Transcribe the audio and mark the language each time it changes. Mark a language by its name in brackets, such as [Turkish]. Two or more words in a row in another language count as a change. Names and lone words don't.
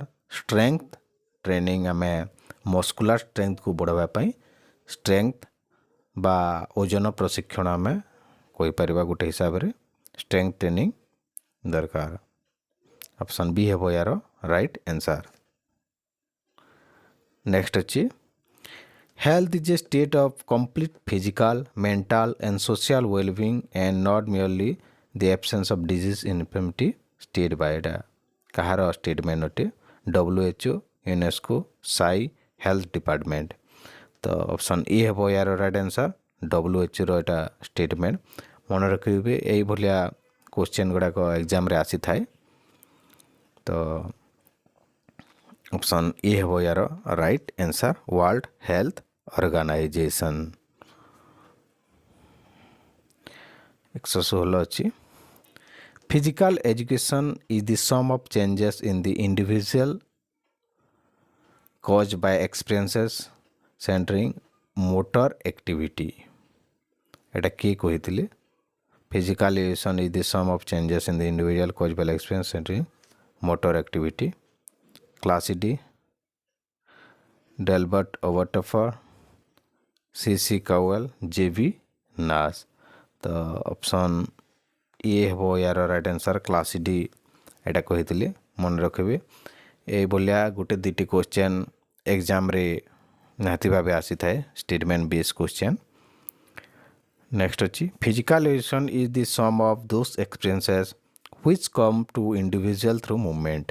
[English] strength training, [Odia] ଆମେ [English] muscular strengthକୁ [Odia] ବଢ଼ାଇବା ପାଇଁ ଷ୍ଟ୍ରେଙ୍ଗଥ ବା ଓଜନ ପ୍ରଶିକ୍ଷଣ ଆମେ କହିପାରିବା ଗୋଟେ ହିସାବରେ [English] strength training [Odia] ଦରକାର। ଅପସନ୍ ବି ହେବ ୟାର [English] right answer. ନେକ୍ସଟ ଅଛି health is a state of complete physical, mental and social well-being and not merely the absence of disease infirmity state by [Odia] এটা କାହାର ଷ୍ଟେଟମେଣ୍ଟ ଅଟେ? [English] WHO, ୟୁନେସ୍କୋ, SAI health department. [Odia] ତ ଅପସନ୍ ଏ ହେବ ୟାର [English] right answer. [Odia] WHOର ଏଇଟା ଷ୍ଟେଟମେଣ୍ଟ। ମନେ ରଖିବେ ଏଇଭଳିଆ କ୍ୱେଶ୍ଚନ୍ ଗୁଡ଼ାକ ଏକ୍ଜାମ୍ରେ ଆସିଥାଏ। ତ ଅପସନ୍ ଏ ହେବ ୟାର [English] right answer. World Health Organisation. 116 ଅଛି physical education is the sum of changes in the individual caused by experiences centering motor activity। [Odia] এটা କିଏ କହିଥିଲେ? [English] Physical education is the sum of changes in the individual caused by experience centering motor activity। Class D, Delbert Overtoffer, C.C. [Odia] Cowell, J.B. Nash। ତ ଅପସନ୍ ଏ ହେବ ୟାର [English] right answer. [Odia] କ୍ଲାସ୍ ଡି ଏଇଟା କହିଥିଲେ। ମନେ ରଖିବେ ଏଇଭଳିଆ ଗୋଟେ ଦୁଇଟି କ୍ୱେଶ୍ଚନ୍ ଏକ୍ଜାମ୍ରେ ନିହାତି ଭାବେ ଆସିଥାଏ, [English] statement base question. ନେକ୍ସଟ ଅଛି physical education is the sum of those experiences which come to individual through movement.